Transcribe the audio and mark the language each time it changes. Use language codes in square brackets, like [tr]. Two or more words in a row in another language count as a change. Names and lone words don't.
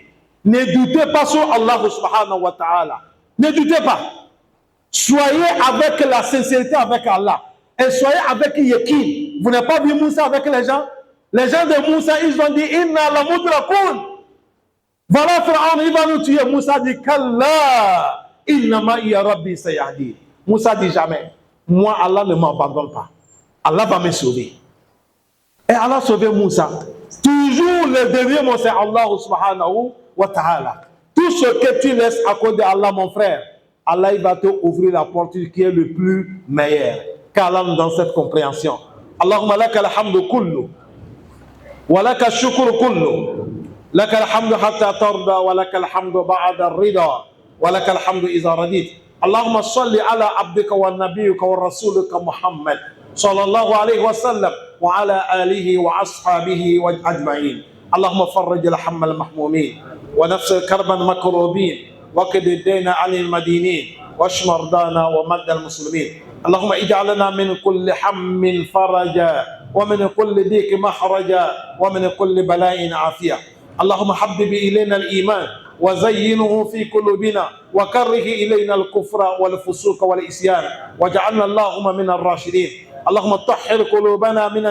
[fr] Ne doutez pas sur Allah [ar] سبحانه وتعالى. [fr] Ne doutez pas. Soyez avec la sincérité avec Allah. Et soyez avec Yekin. Vous n'avez pas vu Moussa avec les gens? Les gens de Moussa, ils ont dit, [ar] إنا لمدركون. [fr] Voilà, Pharaon, il va nous tuer. Moussa dit, [ar] كلا إن معي ربي سيهدي. [fr] Moussa dit jamais, moi, Allah ne m'abandonne pas. Allah va me sauver. Et Allah a sauvé Moussa. Toujours le dernier mot, c'est Allah [ar] سبحانه وتعالى. [fr] Tout ce que tu laisses à cause de Allah, mon frère, Allah il va te ouvrir la porte qui est le plus meilleur. Qu'Allah nous donne cette compréhension. [ar] اللهم لك الحمد كله. ولك الشكر كله. لك الحمد حتى ترضى ولك الحمد بعد الرضا. ولك الحمد إذا رضيت. اللهم صل على عبدك ونبيك ورسولك محمد. صلى الله عليه وسلم وعلى آله وأصحابه وأجمعين. اللهم فرج الهم المهمومين. ونفس الكرب المكروبين. وقد الدين عن المدينين واشف مرضانا ومرضى المسلمين اللهم اجعلنا من كل هم فرجا ومن كل ضيق مخرجا ومن كل بلاء عافيه اللهم حبب الينا الايمان وزينه في قلوبنا وكره الينا الكفر والفسوق والعصيان واجعلنا اللهم من الراشدين اللهم طهر قلوبنا من